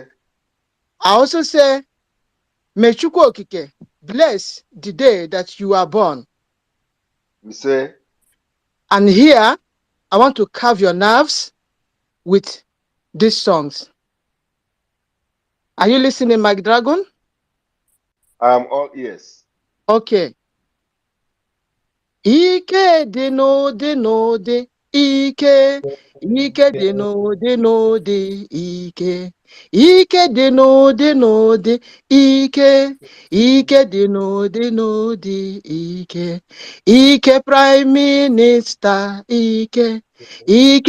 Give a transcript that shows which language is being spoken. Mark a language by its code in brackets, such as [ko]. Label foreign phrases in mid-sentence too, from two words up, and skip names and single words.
[en] I also say, may Chukwu Okike bless the day that you are born. You say? And here, I want to carve your nerves with these songs. Are you listening, Mike Dragon? I am all ears. Okay. [ig] Ike de no de no de ike, ike dị n'ụdị n'ụdị, ike, ike dị n'ụdị n'ụdị, ike, ike dị n'ụdị n'ụdị, ike, ike [en] prime minista, [ig] ike, ike